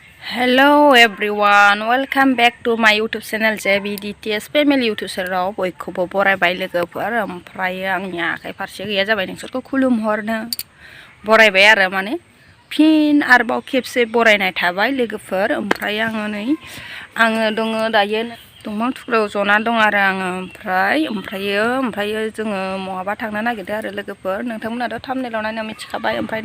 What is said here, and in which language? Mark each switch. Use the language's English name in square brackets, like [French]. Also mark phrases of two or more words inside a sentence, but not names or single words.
[English] Hello everyone, welcome back to my YouTube channel JBDTS Family YouTube channel [Bodo] बयखौबो बरायबाय लोगोफोर ओमफ्राय आंनि आखाइ फारसे गैया जाबाय नोंसोरखौ खुलुमहरनो बरायबाय आरो माने फिन आरोबाव खेबसे बरायनाय थाबाय लोगोफोर ओमफ्राय आङो दङ दायो दंफां थुख्रायाव जना दं आरो आङो ओमफ्रायो जोङो महाबा थांनो नागिरदों आरो लोगोफोर नोंथांमोनाथ' थाम्बनेइलाव नायना मिथिखाबाय ओमफ्राय